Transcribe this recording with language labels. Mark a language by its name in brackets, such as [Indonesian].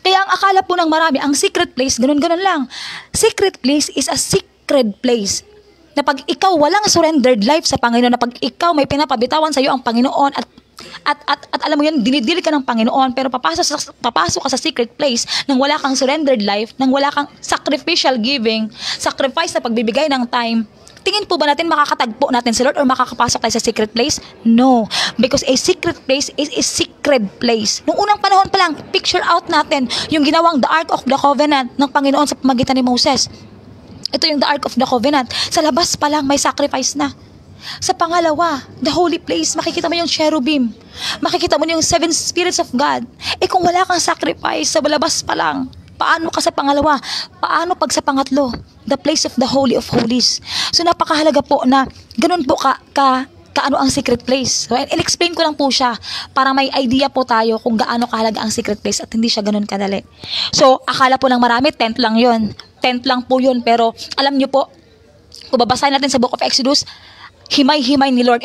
[Filipino] Kaya ang akala po ng marami, ang secret place, ganun-ganun lang. [English] Secret place is a sacred place. [Filipino] Na pag ikaw walang surrendered life sa Panginoon, na pag ikaw may pinapabitawan sa'yo ang Panginoon at alam mo yun, dinidil ka ng Panginoon, pero papasok ka sa secret place nang wala kang surrendered life, nang wala kang sacrificial giving, sacrifice na pagbibigay ng time, Tingin po ba natin makakatagpo natin si Lord or makakapasok tayo sa secret place? No. [English] Because a secret place is a secret place. [Filipino] Nung unang panahon pa lang, picture out natin yung ginawang the Ark of the Covenant ng Panginoon sa pamagitan ni Moses. Ito yung the Ark of the Covenant. Sa labas pa lang, may sacrifice na. Sa pangalawa, the holy place, makikita mo yung cherubim. Makikita mo yung seven spirits of God. Kung wala kang sacrifice, sa labas pa lang, paano ka sa pangalawa? Paano pag sa pangatlo? [English] The place of the Holy of Holies. [Filipino] So napakahalaga po na ganun po kaano ang secret place. So in-explain ko lang po siya para may idea po tayo kung gaano kahalaga ang secret place at hindi siya ganun kadali. So akala po ng marami, tent lang yun. Tent lang po yun. Pero alam nyo po, kung babasahin natin sa Book of Exodus, himay-himay ni Lord.